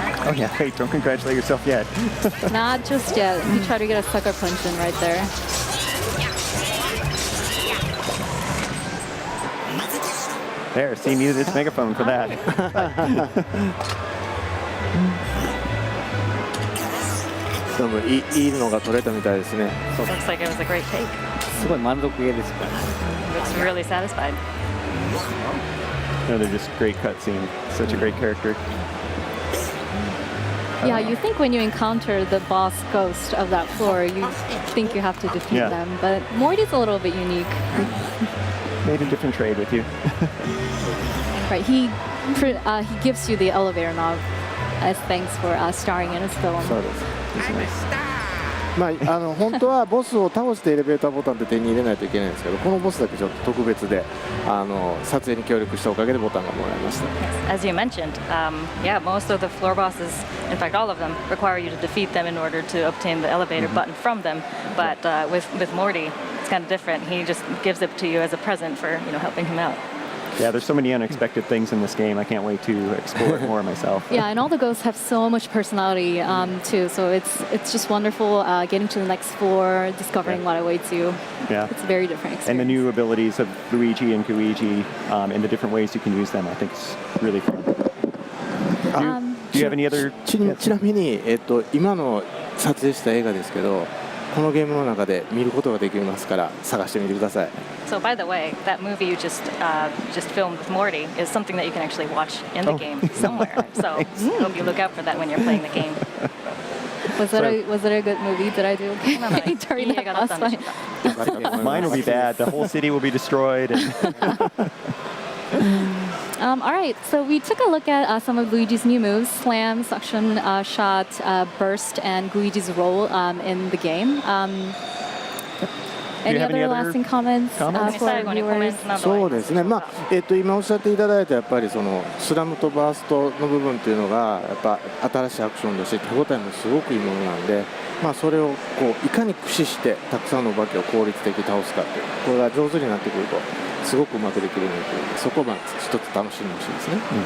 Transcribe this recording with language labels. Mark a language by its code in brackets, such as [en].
[en] Oh yeah, wait, don't congratulate yourself yet. Not just yet. You try to get a sucker punch in right there. There, see, needed its megaphone for that. [ja] 多分いいのが取れたみたいですね [en] Looks like it was a great take. [ja] すごい満足げですから [en] Looks really satisfied. No, they're just great cutscene. Such a great character. Yeah, you think when you encounter the boss ghost of that floor, you think you have to defeat Yeah. them. But Morty's a little bit unique. Made a different trade with you. Right, he gives you the elevator knob as thanks for starring in his film. [ja] そうですまあ本当はボスを倒してエレベーターボタンって手に入れないといけないんですけどこのボスだけちょっと特別で撮影に協力したおかげでボタンがもらいました [en] As you mentioned, yeah, most of the floor bosses, in fact, all of them, require you to defeat them in order to obtain the elevator button from them. But with Morty, it's kind of different. He just gives it to you as a present for helping him out. Yeah, there's so many unexpected things in this game. I can't wait to explore it more myself. Yeah, and all the ghosts have so much personality too. So it's just wonderful getting to the next floor, discovering what awaits you. Yeah. It's a very different experience. And the new abilities of Luigi and Luigi and the different ways you can use them, I think is really fun. Do Do you have any other? [ja] ちなみに、今の撮影した映画ですけど、このゲームの中で見ることができますから探してみてください。 [en] So by the way, that movie you just filmed with Morty is something that you can actually watch in the game somewhere. So I hope you look out for that when you're playing the game. Was it a good movie? Did I do okay during that boss fight? Mine will be bad. The whole city will be destroyed. All right, so we took a look at some of Luigi's new moves: slam, suction, shot, burst, and Luigi's role in the game. Any have any other other lasting comments comments? for our viewers? [ja] そうですね、今おっしゃっていただいたやっぱりそのスラムとバーストの部分っていうのがやっぱ新しいアクションだし手応えもすごくいいものなんで、それをこういかに駆使してたくさんのお化けを効率的に倒すかっていうこれが上手になってくるとすごくうまくできるのでそこを一つ楽しんでほしいですね。